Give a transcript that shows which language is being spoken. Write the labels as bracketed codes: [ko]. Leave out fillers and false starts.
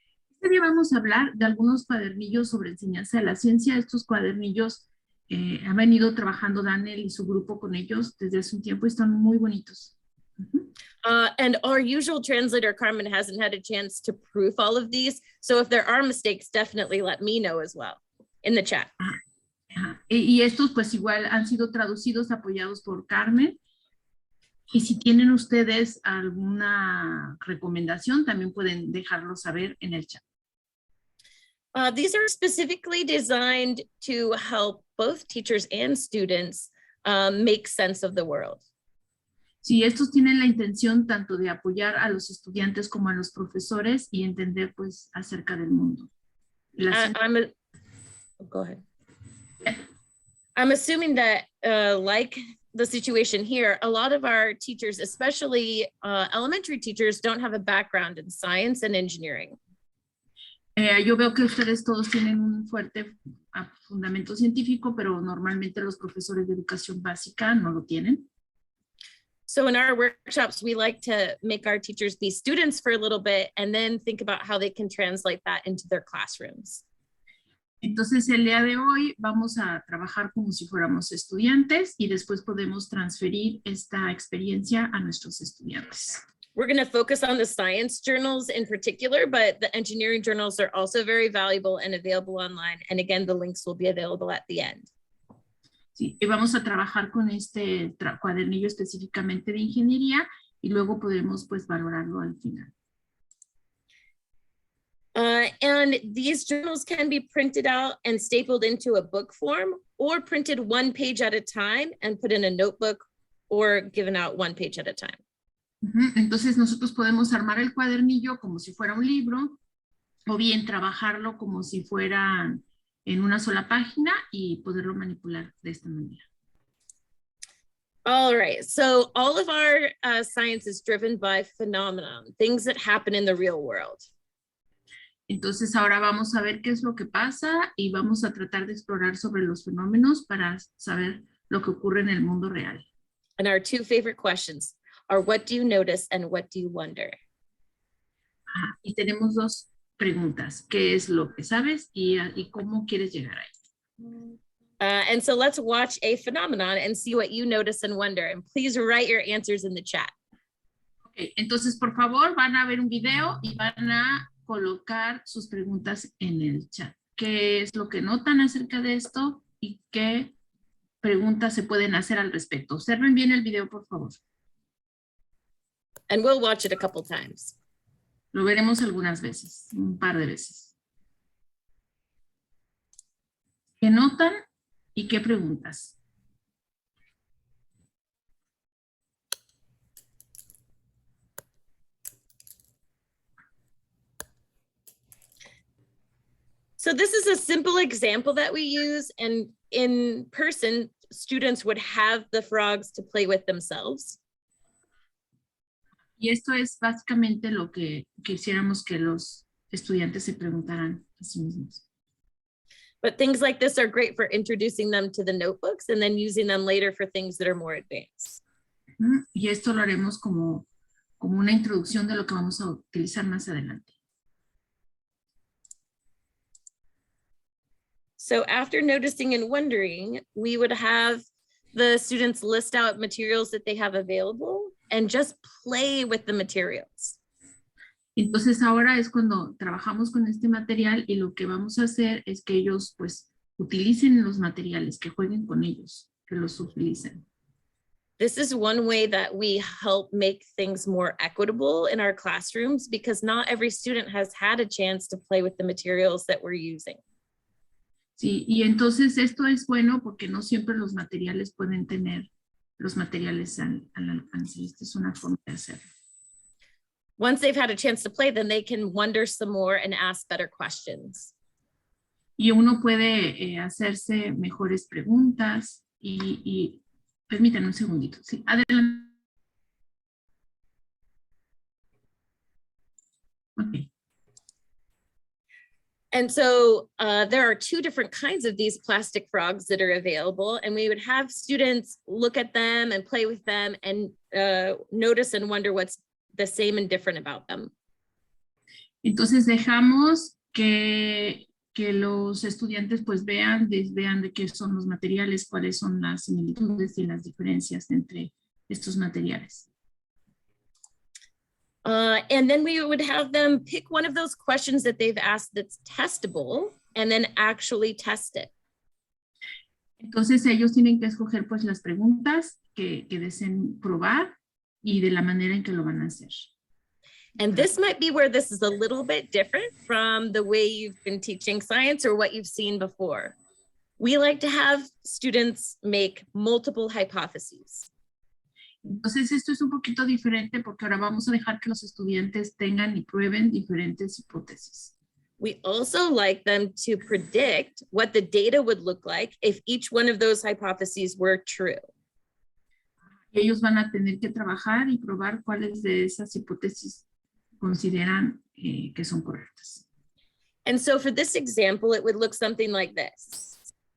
[es] Este día vamos a hablar de algunos cuadernillos sobre enseñanza de la ciencia. Estos cuadernillos han venido trabajando DaNel y su grupo con ellos desde hace un tiempo y están muy bonitos. [en] And our usual translator, Carmen, hasn't had a chance to proof all of these. So if there are mistakes, definitely let me know as well in the chat. [es] Y estos pues igual han sido traducidos, apoyados por Carmen. Y si tienen ustedes alguna recomendación, también pueden dejarlo saber en el chat. [en] These are specifically designed to help both teachers and students make sense of the world. [es] Sí, estos tienen la intención tanto de apoyar a los estudiantes como a los profesores y entender pues acerca del mundo. [en] Go ahead. I'm assuming that like the situation here, a lot of our teachers, especially elementary teachers, don't have a background in science and engineering. [es] Yo veo que ustedes todos tienen un fuerte fundamento científico, pero normalmente los profesores de educación básica no lo tienen. [en] So in our workshops, we like to make our teachers be students for a little bit and then think about how they can translate that into their classrooms. [es] Entonces, el día de hoy vamos a trabajar como si fuéramos estudiantes y después podemos transferir esta experiencia a nuestros estudiantes. [en] We're going to focus on the science journals in particular, but the engineering journals are also very valuable and available online. And again, the links will be available at the end. [es] Sí, y vamos a trabajar con este cuadernillo específicamente de ingeniería y luego podemos pues valorarlo al final. [en] And these journals can be printed out and stapled into a book form or printed one page at a time and put in a notebook or given out one page at a time. [es] Entonces nosotros podemos armar el cuadernillo como si fuera un libro, o bien trabajarlo como si fuera en una sola página y poderlo manipular de esta manera. [en] All right, so all of our science is driven by phenomenon, things that happen in the real world. [es] Entonces ahora vamos a ver qué es lo que pasa y vamos a tratar de explorar sobre los fenómenos para saber lo que ocurre en el mundo real. [en] And our two favorite questions are, what do you notice and what do you wonder? [es] Y tenemos dos preguntas. ¿Qué es lo que sabes y cómo quieres llegar ahí? [en] And so let's watch a phenomenon and see what you notice and wonder. And please write your answers in the chat. [es] Okay, entonces, por favor, van a ver un video y van a colocar sus preguntas en el chat. ¿Qué es lo que notan acerca de esto y qué preguntas se pueden hacer al respecto? Observen bien el video, por favor. [en] And we'll watch it a couple times. [es] Lo veremos algunas veces, un par de veces. ¿Qué notan y qué preguntas? [en] So this is a simple example that we use, and in person, students would have the frogs to play with themselves. [es] Y esto es básicamente lo que quisiéramos que los estudiantes se preguntaran a sí mismos. [en] But things like this are great for introducing them to the notebooks and then using them later for things that are more advanced. [es] Y esto lo haremos como una introducción de lo que vamos a utilizar más adelante. [en] So after noticing and wondering, we would have the students list out materials that they have available and just play with the materials. [es] Entonces ahora es cuando trabajamos con este material y lo que vamos a hacer es que ellos pues utilicen los materiales, que jueguen con ellos, que los utilicen. [en] This is one way that we help make things more equitable in our classrooms, because not every student has had a chance to play with the materials that we're using. [es] Sí, y entonces esto es bueno porque no siempre los materiales pueden tener los materiales al alcance. Esta es una forma de hacerlo. [en] Once they've had a chance to play, then they can wonder some more and ask better questions. [es] Y uno puede hacerse mejores preguntas y permítanme un segundito. Sí, adelante. Okay. [en] And so there are two different kinds of these plastic frogs that are available, and we would have students look at them and play with them and notice and wonder what's the same and different about them. [es] Entonces dejamos que los estudiantes pues vean de qué son los materiales, cuáles son las similitudes y las diferencias entre estos materiales. [en] And then we would have them pick one of those questions that they've asked that's testable and then actually test it. [es] Entonces ellos tienen que escoger pues las preguntas que deseen probar y de la manera en que lo van a hacer. [en] And this might be where this is a little bit different from the way you've been teaching science or what you've seen before. We like to have students make multiple hypotheses. [es] Entonces esto es un poquito diferente porque ahora vamos a dejar que los estudiantes tengan y prueben diferentes hipótesis. [en] We also like them to predict what the data would look like if each one of those hypotheses were true. [es] Ellos van a tener que trabajar y probar cuáles de esas hipótesis consideran que son correctas. [en] And so for this example, it would look something like this.